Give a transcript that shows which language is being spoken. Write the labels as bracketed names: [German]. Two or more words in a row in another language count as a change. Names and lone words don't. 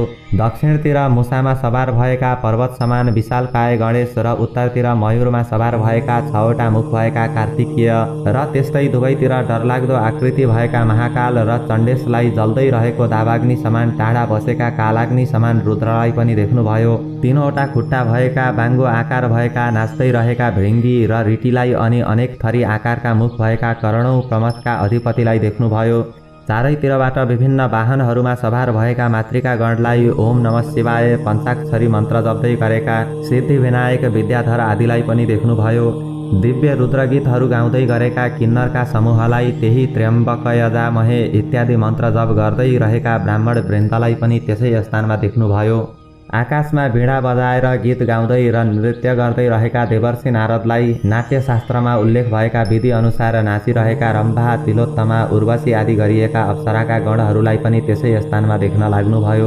[Nepali] दक्षिणतिर मुसामा सवार भएका पर्वत समान विशालकाय गणेश र उत्तरतिर मयूरमा सवार भएका 6वटा मुख भएका कार्तिकीय र त्यस्तै दुवैतिर डरलाग्दो आकृति भएका महाकाल र चण्डेशलाई जल्दै रहेको दावाग्नि समान टाढा बसेका कालाग्नि समान रुद्रलाई पनि देख्नुभयो। 3वटा खुट्टा भएका, बाङ्गो आकार भएका, नाच्दै रहेका भृङ्गी र रिटीलाई अनि अनेक थरी आकारका मुख भएका करोडौं प्रमथका अधिपतिलाई देख्नुभयो। चारैतिरबाट विभिन्न वाहनहरूमा सवार भएका मातृका गणलाई [Sanskrit] ओम नमः शिवाय [Nepali] पञ्चाक्षरी मन्त्र जप्दै गरेका सिद्धि विनायक विद्याधर आदिलाई पनि देख्नुभयो। दिव्य रुद्रगीतहरू गाउँदै गरेका किन्नरका समूहलाई, त्यही [Sanskrit] त्र्यम्बक यजामहे [Nepali] इत्यादि मन्त्र जप गर्दै रहेका ब्राह्मण वृन्दलाई पनि त्यसै स्थानमा देख्नुभयो। आकाशमा वीणा बजाएर गीत गाउँदै र नृत्य गर्दै रहेका देवर्षि नारदलाई, नाट्यशास्त्रमा उल्लेख भएका विधि अनुसार नाचिरहेका रम्भा, तिलोत्तमा, उर्वशी आदि गरिएका अप्सराका गणहरूलाई पनि त्यसै स्थानमा देख्न लाग्नुभयो।